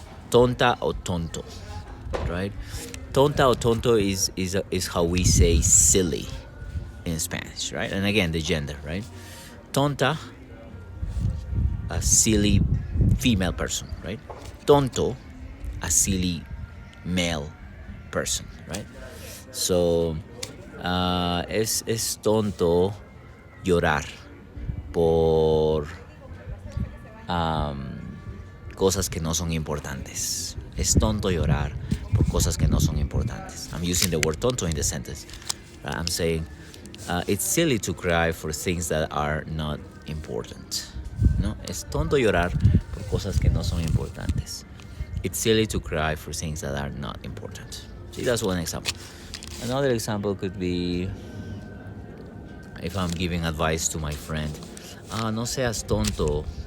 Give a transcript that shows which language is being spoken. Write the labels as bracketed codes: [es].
[en] tonta o tonto, right? Tonta o tonto is how we say silly in Spanish, right? And again, the gender, right? Tonta, a silly female person, right? Tonto, a silly male person, right? [es] So, es tonto llorar por cosas que no son importantes. Es tonto llorar por cosas que no son importantes. [en] I'm using the word tonto in the sentence. Right? I'm saying it's silly to cry for things that are not important. [es] No, es tonto llorar por cosas que no son importantes. [en] It's silly to cry for things that are not important. See, that's one example. Another example could be if I'm giving advice to my friend. [es] No seas tonto.